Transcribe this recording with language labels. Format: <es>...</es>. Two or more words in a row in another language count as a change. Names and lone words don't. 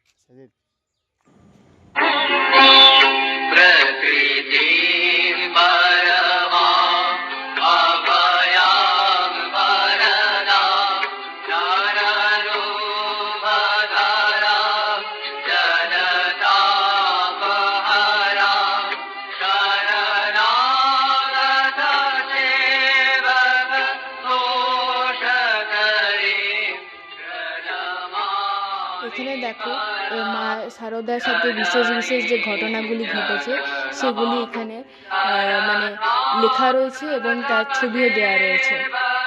<sa>प्रकृतिं परमां अभयां वरदां नररूपधरां जलतापहरां शरणागत सेवक दोषकरीं</sa> <bn>এখানে দেখো মা শারদার সাথে বিশেষ বিশেষ যে ঘটনাগুলি ঘটেছে সেগুলি এখানে মানে লেখা রয়েছে এবং তার ছবিও দেওয়া রয়েছে।</bn>